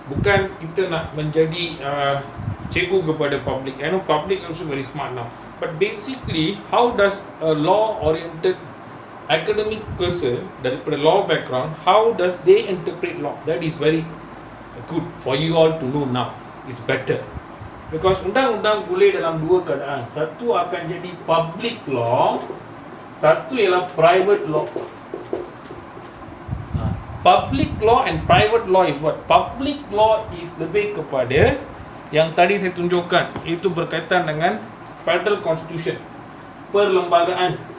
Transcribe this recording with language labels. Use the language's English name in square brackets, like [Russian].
[Malay] Bukan kita nak menjadi cikgu kepada public. [English] I know public also very smart now. But basically, how does a law-oriented academic person [Malay] daripada [English] law background, how does they interpret law? That is very good for you all to know now. It's better. Because [Malay] undang-undang boleh dalam dua keadaan. Satu akan jadi public law, satu ialah private law. [English] Public law and private law is what? Public law is [Malay] lebih kepada yang tadi saya tunjukkan, itu berkaitan dengan federal constitution, perlembagaan.